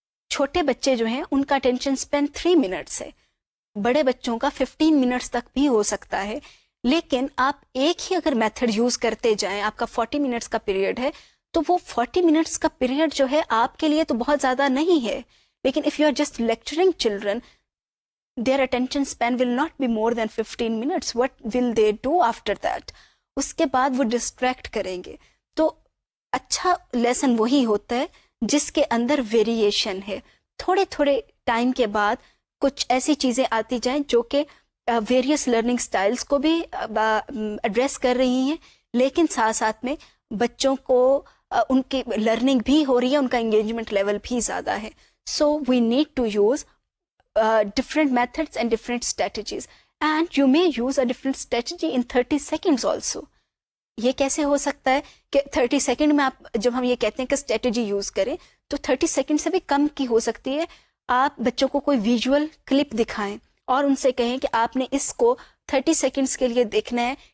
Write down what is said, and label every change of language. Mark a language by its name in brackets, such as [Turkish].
[Urdu] چھوٹے بچے جو ہیں ان کا اٹینشن اسپین 3 منٹس ہے, بڑے بچوں کا 15 منٹس تک بھی ہو سکتا ہے. لیکن آپ ایک ہی اگر میتھڈ یوز کرتے جائیں, آپ کا 40 منٹس کا پیریڈ ہے تو وہ 40 منٹس کا پیریڈ جو ہے آپ کے لیے تو بہت زیادہ نہیں ہے. [English] لیکن if you are just lecturing children, their attention span will not be more than 15 minutes. What will they do after that? [Urdu] اس کے بعد وہ ڈسٹریکٹ کریں گے. تو اچھا لیسن وہی ہوتا ہے جس کے اندر ویریشن ہے. تھوڑے تھوڑے ٹائم کے بعد کچھ ایسی چیزیں آتی جائیں جو کہ ویریس لرننگ سٹائلز کو بھی ایڈریس کر رہی ہیں, لیکن ساتھ ساتھ میں بچوں کو ان کی لرننگ بھی ہو رہی ہے, ان کا انگیجمنٹ لیول بھی زیادہ ہے. [English] So we need to use different methods and different strategies, and you may use a different strategy in 30 seconds also. [Urdu] یہ کیسے ہو سکتا ہے کہ 30 سیکنڈ میں آپ جب ہم یہ کہتے ہیں کہ اسٹریٹجی یوز کریں تو 30 سیکنڈ سے بھی کم کی ہو سکتی ہے. آپ بچوں کو کوئی ویژول کلپ دکھائیں اور ان سے کہیں کہ آپ نے اس کو 30 سیکنڈس کے لیے دیکھنا ہے.